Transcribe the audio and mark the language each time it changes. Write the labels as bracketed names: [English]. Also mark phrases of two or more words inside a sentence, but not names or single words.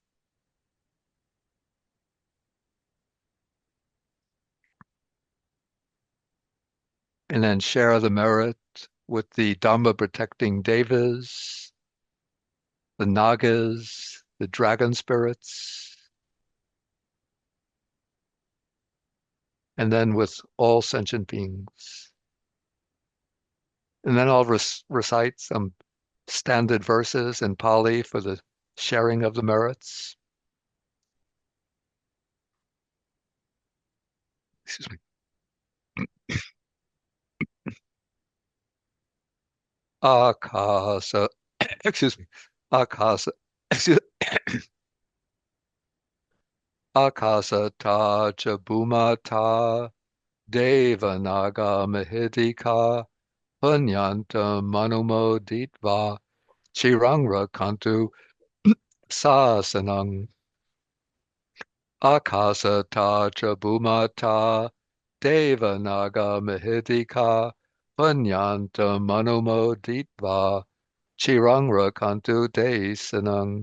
[English] And then share the merit with the Dhamma protecting devas, the nagas, the dragon spirits, and then with all sentient beings. And then I'll recite some standard verses in Pali for the sharing of the merits. Excuse me. Akasa, excuse me. [Pali] Akasa, excuse, Akasa ta chabumata devanaga mahidika punyanta manumoditva chirangra kantu sasanang. Akasa ta chabumata devanaga mahidika punyanta manumoditva chirangra kantu desanang.